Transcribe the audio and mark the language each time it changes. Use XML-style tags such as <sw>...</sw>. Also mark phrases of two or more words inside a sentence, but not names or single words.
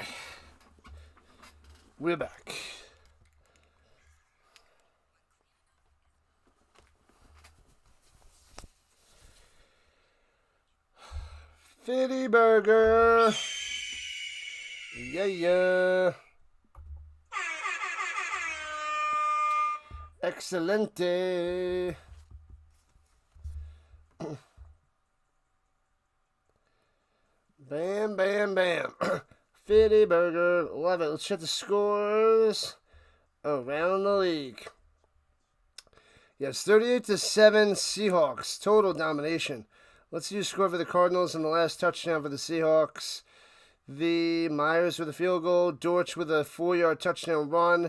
<en>We're back. Fitty Burger. Yeah, yeah. Excelente. Bam, bam, bam. Fitty Burger. Love it. Let's check the scores around the league. Yes, 38-7 Seahawks. Total domination. Let's see the score for the Cardinals and the last touchdown for the Seahawks. The Myers with a field goal. Dortch with a 4-yard touchdown run.</en>